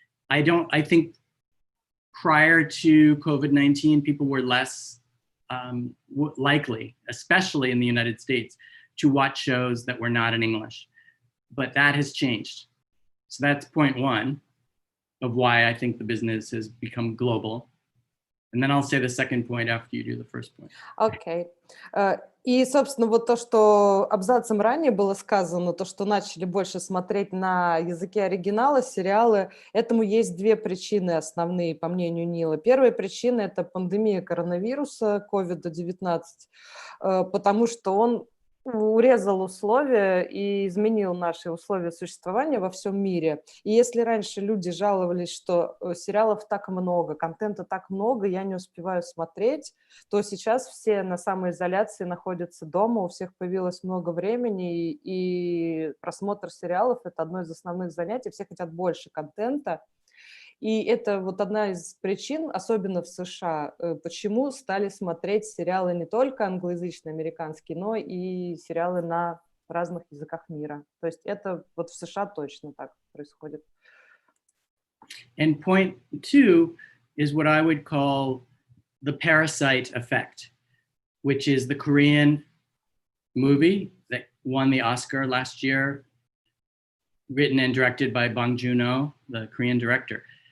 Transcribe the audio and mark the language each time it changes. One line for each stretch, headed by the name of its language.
English: I think prior to COVID-19, people were less likely, especially in the United States, to watch shows that were not in English. But that has changed. So that's point one of why I think the business has become global. And then I'll say the second point after you do the first point.
Russian: Окей. И, собственно, вот то, что абзацем ранее было сказано, то, что начали больше смотреть на языке оригинала сериалы, этому есть две причины основные, по мнению Нила. Первая причина – это пандемия коронавируса, COVID-19, потому что он урезал условия и изменил наши условия существования во всем мире. И если раньше люди жаловались, что сериалов так много, контента так много, я не успеваю смотреть, то сейчас все на самоизоляции находятся дома, у всех появилось много времени, и просмотр сериалов – это одно из основных занятий, все хотят больше контента. И это вот одна из причин, особенно в США, почему стали смотреть сериалы не только англоязычные, американские, но и сериалы на разных языках мира. То есть это вот в США точно так происходит.
English: And point two is what I would call the Parasite Effect, which is the Korean movie that won the Oscar last year, written and directed by Bong Joon-ho, the Korean director.